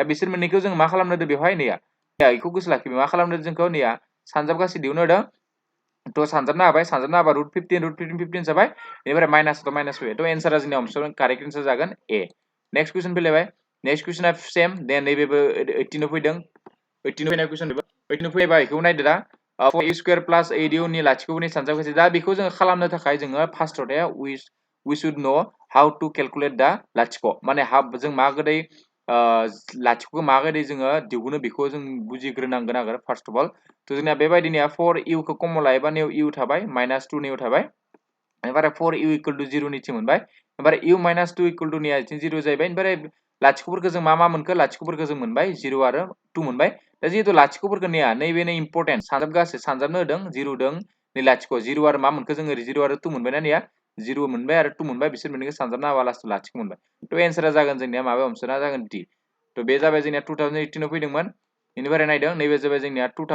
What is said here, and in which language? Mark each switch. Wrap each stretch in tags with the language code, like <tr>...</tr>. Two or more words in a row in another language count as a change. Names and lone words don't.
<brx>बिसोर मोननैखौ जों मा खालामनो होदों बेवहाय नैया बेखौ गोसो लाखिबाय मा खालामनो जोंखौ नैया सानजाब गासै दिहुननो होदों थ' सानजाबना होबाय सानजाबना होबा √15 जाबाय बेनिफ्राय माइनास फैबाय थ' एन्सारा जोंनिया</brx> <en>option correct answer</en> <brx>जागोन ए</brx> <en>next question</en> <brx>फैलायबाय</brx> <en>next question</en> <brx>सेम दे नैबेबो 18 आव फैदों 18 फैनाय कुइसन बेबो 18 फैबा बेखौ नायदो दा 4u² + 8u नि लाथिख'नि सानजाब गासै दा बेखौ जोङो खालामनो थाखाय जोङो फार्स्टआव</brx> <en>we should know how to calculate the</en> <brx>लाथिख' माने जों मागोदै लाथिख'खौ मागोदै जोङो दिहुनो बेखौ जों बुजिग्रोनांगोन आरो</brx> <en>first of all</en> <brx>थ' जोंना बेबायदिनो 4u खौ कमन लायोबा नैयाव u थाबाय -2 नैयाव थाबाय ओमफ्राय 4u = 0 निथिं मोनबाय ओमफ्राय u - 2 = नैया 0 जाहैबाय ओमफ्राय लाथिख'फोरखौ जों मा मोनखो लाथिख'फोरखौ जों मोनबाय 0 आरो 2 मोनबाय दा जिहेतु लाथिख'फोरखौ नैया नैबेनो इम्पर्टेन्ट सानजाब गासै सानजाबनो होदों 0 दों नै लाथिख' 0 आरो मा मोनखो जोङो 0 आरो 2 मोनबायना नैया 0 मोनबाय आरो 2 मोनबाय बिसोर मोननैखौ सानजाबना होबा लास्टआव लाथिख' मोनबाय थ' एन्सारा जागोन जोंनिया माबा अपसना जागोन D थ' बे जाबाय जोंनिया 2018 आव फैदोंमोन बेनिफ्राय नायदों नैबे जाबाय जोंनिया</brx>